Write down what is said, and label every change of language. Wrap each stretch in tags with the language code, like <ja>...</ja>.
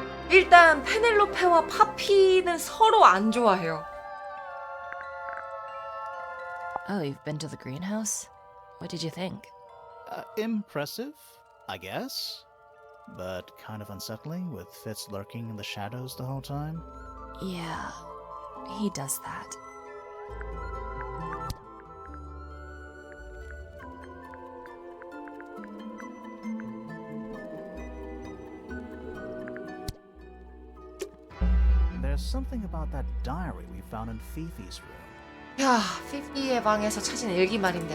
<ko>일단 페넬로페와 파피는 서로 안 좋아해요.</ko> <en>Oh, you've been to the greenhouse? What did you think? Impressive, I guess. But kind of unsettling, with Fitz lurking in the shadows the whole time. Yeah, he does that. There's something about that diary we found in Fifi's room.</en> <ko>야, 피피의 방에서 찾은 일기 말인데.</ko>